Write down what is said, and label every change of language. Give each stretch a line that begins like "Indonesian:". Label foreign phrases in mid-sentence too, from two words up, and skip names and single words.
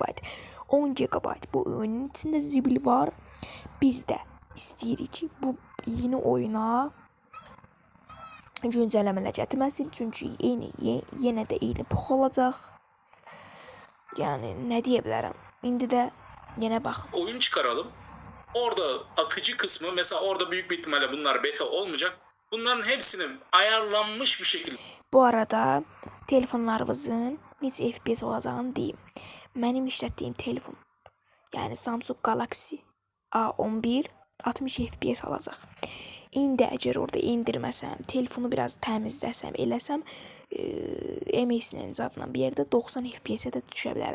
Azerbaijani: 10 GB bu oyunun içində zibil var. Biz də istəyirik ki, bu yeni oyuna güncəlləmələr gətirməsin. Çünki yenə də eyni pox olacaq. Yəni nə deyə bilərəm? İndi də yenə baxın.
Turkish: Oyun çıkaralım. Orada akıcı kısmı mesela orada büyük bir ihtimalle bunlar beta olmayacak. Bunların hepsinin ayarlanmış bir şekilde.
Azerbaijani: Bu arada telefonlarınızın neçə FPS olacağını deyim. Mənim işlətdiyim telefon, yəni Samsung Galaxy A11 60 FPS alacaq. İndi əgər orada indirməsəm, telefonu biraz təmizləsəm, eləsəm, MSN zadla bir yerdə 90 FPS-ə də düşə bilərəm.